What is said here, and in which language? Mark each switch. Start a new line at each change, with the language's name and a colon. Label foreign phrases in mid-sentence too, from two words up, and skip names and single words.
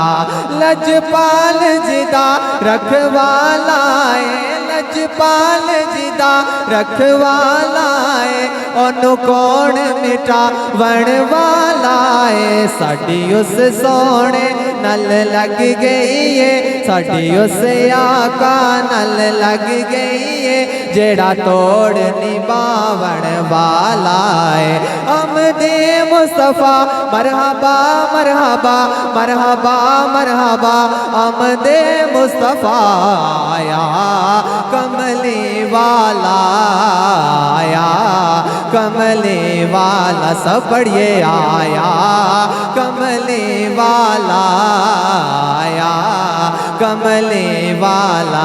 Punjabi: لجپال جیدا رکھوالا ہے، لجپال جیدا رکھوالا ہے، اونوں کون مٹا ون والا ہے. ساڈی اس سوہنے نال لگ گئی ہے، ساڈی اس آقا نال لگ گئی ہے، جیہڑا توڑ نبھاون والا ہے.
Urdu: آمد مصطفیٰ مرحبا مرحبا مرحبا مرحبا. آمد مصطفیٰ
Punjabi: آیا کملی والا، آیا کملی والا، سب بڑھیے آیا کملی والا، آیا کملی والا.